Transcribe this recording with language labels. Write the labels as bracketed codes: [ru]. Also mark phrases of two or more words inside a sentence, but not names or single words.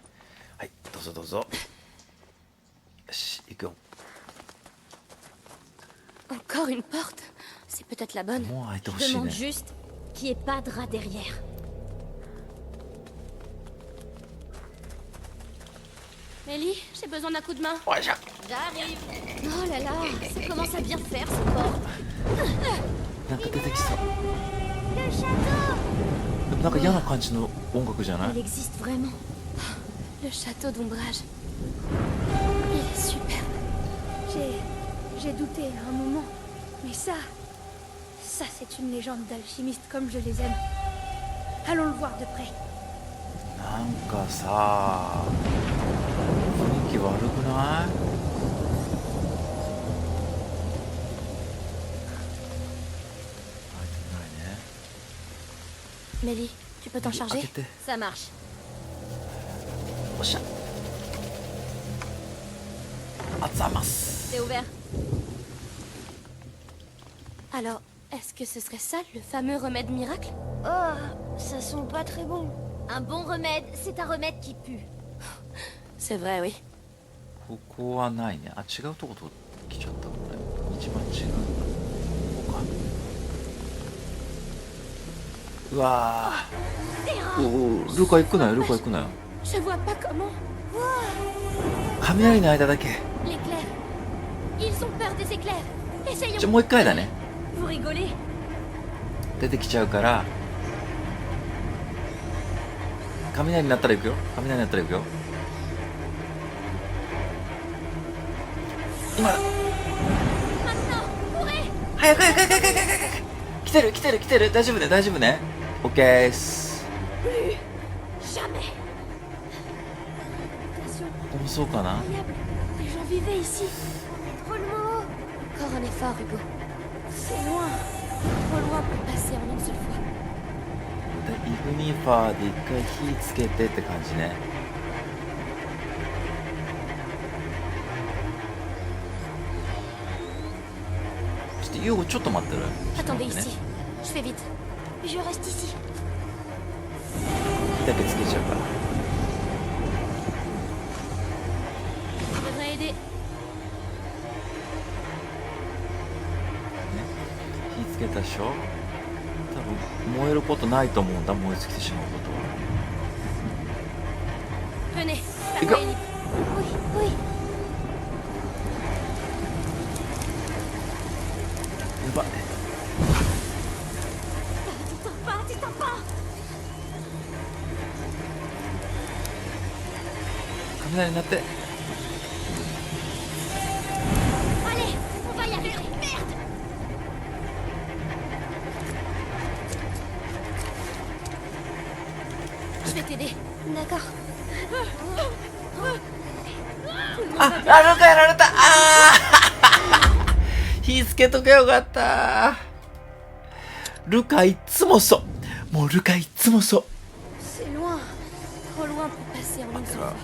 [ja] はい、どうぞどうぞ。よし、行くよ。 [fr] Encore une porte. C'est peut-être la bonne. [ja] もう開いてほ [fr] Je [ja] しい [fr] demande [ja] ね。 [fr] juste qu'il n'y ait pas de rat derrière. Ellie, j'ai besoin d'un coup de main. [ja] おいしょ。 [fr] J'arrive. Oh là là, ça commence à bien faire ce port. [ja] なんか出てきそう。 [fr] Le château. [ja] でもなんか嫌な感じの音楽じゃない [fr] Il existe vraiment. Le château d'ombrage. Il est superbe. J'ai douté à un moment. Mais ça c'est une légende d'alchimiste comme je les aime. Allons le voir de près. [ja] なんかさ、雰囲気悪くない？アイテムないね。 [fr] Mélie, tu peux t'en [ja] 開 [fr] charger? [ja] けて。 [fr] Ça marche. [ja] おっしゃ。あざます。 [fr] C'est ouvert. Alors, est-ce que ce serait ça, le fameux remède miracle? Oh, ça sent pas très bon. Un bon remède, c'est un remède qui pue. C'est vrai, oui. [ja] ここはないね。あ、違うとこと来ちゃったこれ。一番違う。ここか。うわー。おお、ルカ行くなよ、ルカ行くなよ。 [fr] Je vois pas comment. [ja] 雷の間だけ。 [fr] L'éclair. Ils ont peur des éclairs. Essayons. [ja] じゃあもう一回だね。 [fr] Vous rigolez? [ja] 出てきちゃうから。雷になったら行くよ。雷になったら行くよ。今だ。 [fr] Maintenant, courez. [ja] 早く早く早く早く早く早く。来てる来てる来てる。大丈夫ね大丈夫ね。オッケーっす。 [fr] Jamais. Attention, [ja] ここもそうかな。 [fr] incroyable. Les gens vivaient ici. Trop le mot. Encore un effort, Hugo. C'est loin. Trop loin pour passer en une seule fois. [ja] イグニファーで一回火つけてって感じね。ちょっとユーゴちょっと待ってる。 [fr] Attendez ici. Je fais vite. Je reste ici. [ja] 火だけつけちゃうから。 [fr] Je devrais aider. [ja] 火つけたでしょ。多分燃えることないと思うんだ。燃え尽きてしまうことは。 [fr] Venez. La Hugo. voie est libre. Oui, oui. [ja] やばい。 [fr] T'éteins pas. [ja] 雷になって。 [fr] Allez, on va y arriver. Merde. Je vais t'aider. D'accord. [ja] あ、ルカやられた。ああ。火つけとけよかった。ルカいっつもそう。もうルカいっつもそう。 [fr] C'est loin. Trop loin pour passer en une seule fois.